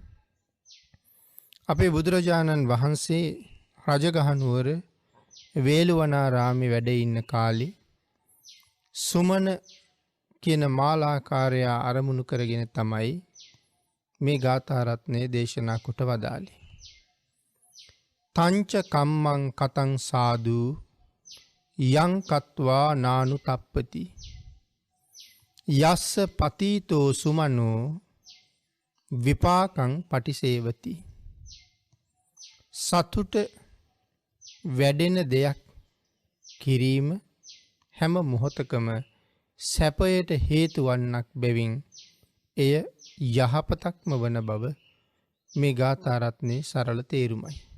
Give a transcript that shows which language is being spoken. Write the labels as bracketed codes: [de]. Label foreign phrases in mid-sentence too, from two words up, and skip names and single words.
[si] අපේ බුදුරජාණන් වහන්සේ රජගහනුවර වේළුවනාරාමේ වැඩ ඉන්න කාලේ සුමන කියන මාලාකාරයා අරමුණු කරගෙන තමයි මේ ගාථා රත්නය දේශනා කොට වදාළේ. [pi] තංච කම්මං කතං සාදු යං කତ୍වා නානු තප්පති යස්ස පතීතෝ සුමනෝ විපාකං පටිසේවති. [si] සතුට වැඩෙන දෙයක් කිරීම හැම මොහොතකම සැපයට හේතු වන්නක් බැවින් එය යහපතක්ම වන බව මේ ගාථා රත්නයේ සරල තේරුමයි.